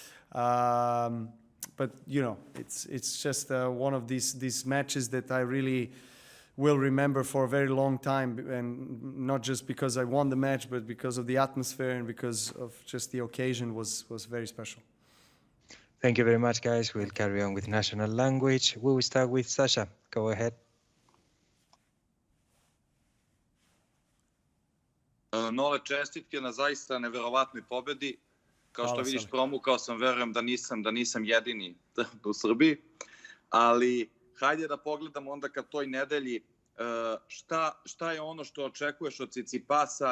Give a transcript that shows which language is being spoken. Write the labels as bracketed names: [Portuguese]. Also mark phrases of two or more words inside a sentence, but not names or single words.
[English] But it's just one of these matches that I really will remember for a very long time, and not just because I won the match, but because of the atmosphere and because of just the occasion was very special. Thank you very much, guys. We'll carry on with national language. We will start with Sasha. Go ahead. [Serbian] Nole, čestitke na zaista neverovatnoj pobedi. Kao što vidiš, promukao sam, verujem da nisam jedini u Srbiji. Ali hajde da pogledamo onda ka toj nedelji šta je ono što očekuješ od Tsitsipasa.